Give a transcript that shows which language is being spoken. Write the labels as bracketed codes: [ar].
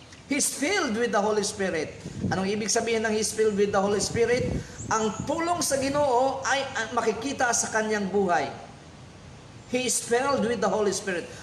[en] He's filled with the Holy Spirit. [tl] Anong ibig sabihin ng [en] he's filled with the Holy Spirit? [tl] Ang tulong sa Ginoo ay makikita sa kanyang buhay. [en] He is filled with the Holy Spirit.